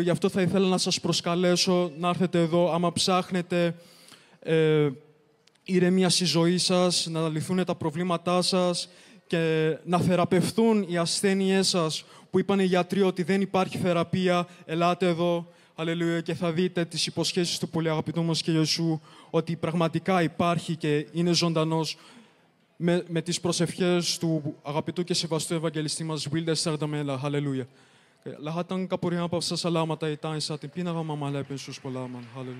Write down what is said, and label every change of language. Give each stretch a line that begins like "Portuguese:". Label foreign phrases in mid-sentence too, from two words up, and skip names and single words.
Greek: Γι' αυτό θα ήθελα να σας προσκαλέσω να έρθετε εδώ, άμα ψάχνετε ηρεμία στη ζωή σας, να λυθούν τα προβλήματά σας και να θεραπευθούν οι ασθένειές σας που είπαν οι γιατροί ότι δεν υπάρχει θεραπεία, ελάτε εδώ. Αλληλούια, και θα δείτε τις υποσχέσεις του πολύ αγαπητού μας Κύριου Ιησού ότι πραγματικά υπάρχει και είναι ζωντανός με τις προσευχές του αγαπητού και σεβαστού Ευαγγελιστή μας Wilder Sardamela. Hallelujah.
Filipino: Lahat ng kapurihan pa sa salamat ay tanging sa ating pinakamamahal na Jesus po lamang. Hallelujah.